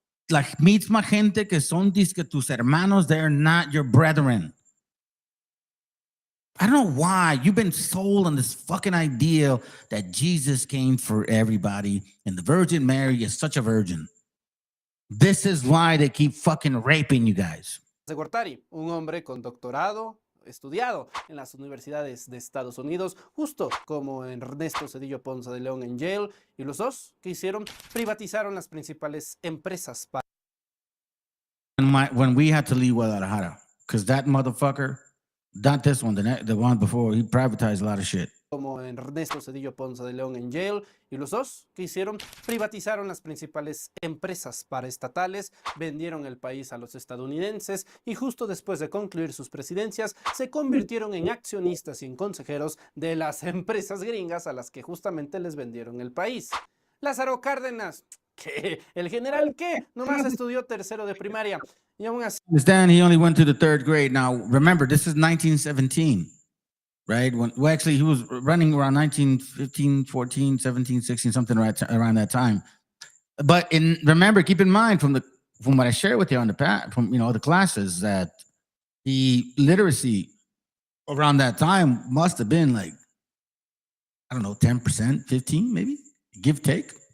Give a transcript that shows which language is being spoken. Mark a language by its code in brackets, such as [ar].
[es] Like, misma gente que son disque tus hermanos, [en] they're not your brethren. I don't know why you've been sold on this fucking idea that Jesus came for everybody and the Virgin Mary is such a virgin. This is why they keep fucking raping you guys. [es] Gortari, un hombre con doctorado, estudiado en las universidades de Estados Unidos, justo como Ernesto Zedillo Ponce de León en Yale, y los dos, ¿qué hicieron? Privatizaron las principales empresas. [en] When we had to leave Guadalajara, because that motherfucker, not this one, the one before, he privatized a lot of shit. [es] Como Ernesto Zedillo Ponce de León en Yale, y los dos, ¿qué hicieron? Privatizaron las principales empresas paraestatales, vendieron el país a los estadounidenses y justo después de concluir sus presidencias se convirtieron en accionistas y en consejeros de las empresas gringas a las que justamente les vendieron el país. Lázaro Cárdenas, ¿qué? ¿El general qué? Nomás estudió tercero de primaria y aún así... [en] Understand, he only went to the 3rd grade. Now, remember, this is 1917. Right? Actually, he was running around 1915, 14, 17, 16, something right around that time. But remember, keep in mind from what I shared with you on from the classes that the literacy around that time must have been like, I don't know, 10%, 15, maybe, give take.